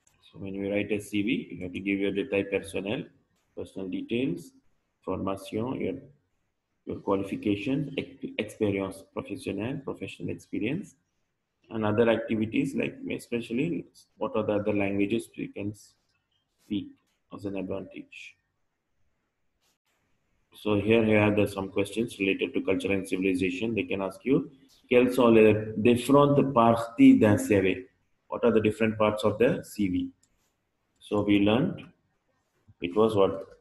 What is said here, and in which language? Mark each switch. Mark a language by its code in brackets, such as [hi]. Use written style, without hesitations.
[en] So when you write a CV, you have to give your détail personnel, personal details, formation, your qualification, experience, professional experience, and other activities like especially what are the other languages we can speak as an advantage. So here some questions related to culture and civilization. They can ask you, [fr] quelles sont les différentes parties d'un CV? [en] What are the different parts of the CV? So we learned it was what?